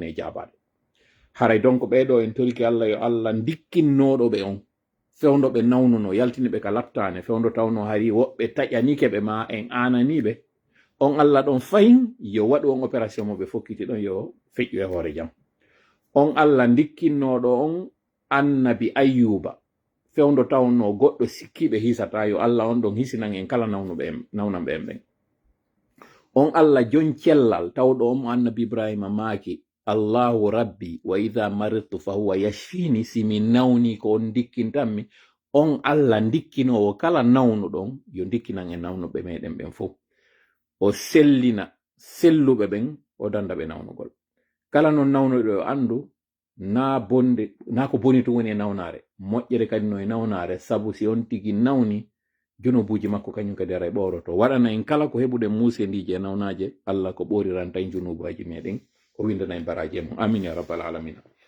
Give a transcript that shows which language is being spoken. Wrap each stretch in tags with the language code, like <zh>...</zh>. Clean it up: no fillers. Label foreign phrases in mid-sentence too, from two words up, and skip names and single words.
<ff>e jaabade haray donc ɓeɗo en toriki Allah yo Allah dikkinnoɗo ɓe on fewndo ɓe nawnuno yaltini ɓe ka lattane fewndo tawno hari woɓɓe taƴanike ɓe ma en ananiɓe on Allah ɗon fayin yo waɗu on opération mo ɓe fokkiti ɗon yo feƴƴu e hoore jam on Allah dikkinnoɗo on annabi Ayyuba fewndo tawno goɗɗo sikkiɓe hisata yo Allah on ɗon hisinan en kala nawnaɓe en ɓen on Allah jon cellal tawɗo on mo annabi Ibrahima maaki</ff> <ar>الله ربي وإذا مرضت فهو يشفين</ar> <ff>simi nawni ko on dikkintanmi on Allah dikkinowo kala nawnuɗon yo dikkinan en nawnuɓe meɗen ɓen fof o sellina selluɓe ɓen o danda ɓe nawnugol kala non nawnuɗo yo andu na bonde na ko boni to woni e nawnare moƴƴere kadi no e nawnare sabu si on tigi nawni junubuji makko kañum kadi ara e ɓoroto waɗana en kala ko heɓuɗen musendiji e nawnaje Allah ko ɓoriran tan junubaji meɗen o windana en baraji e mum</ff> <ar>آمين يا رب العالمين</ar>